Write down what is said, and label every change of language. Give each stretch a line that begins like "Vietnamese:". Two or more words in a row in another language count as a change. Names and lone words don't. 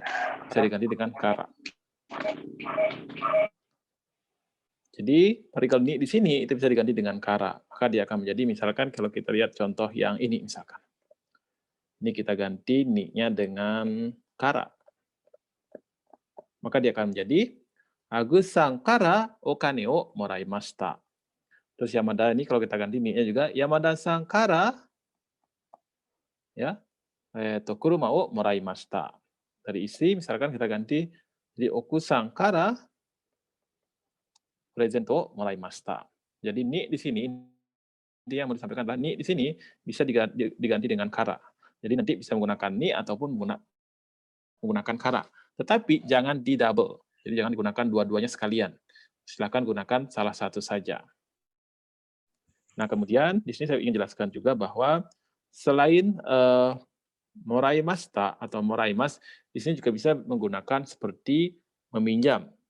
Indonesian: Bisa diganti dengan kara. Jadi partikel ni di sini itu bisa diganti dengan kara. Maka dia akan menjadi, misalkan kalau kita lihat contoh yang ini misalkan. Ini kita ganti ni-nya dengan kara. Maka dia akan menjadi
Japanese: アグスさんからお金をもらいました.
Indonesian: Terus Yamada ini kalau kita ganti ni-nya juga
Japanese: 山田さんから
Indonesian: ya,
Japanese: 車をもらいました.
Indonesian: Dari istri misalkan kita ganti jadi
Japanese: 奥さんからプレゼントをもらいました.
Indonesian: Jadi ni di sini dia yang mau disampaikan adalah ni di sini bisa diganti dengan kara. Jadi nanti bisa menggunakan ni ataupun menggunakan kara. Tetapi jangan di double. Jadi jangan digunakan dua-duanya sekalian. Silakan gunakan salah satu saja. Nah, kemudian di sini saya ingin jelaskan juga bahwa selain moraimashita atau moraimas, di sini juga bisa menggunakan seperti meminjam.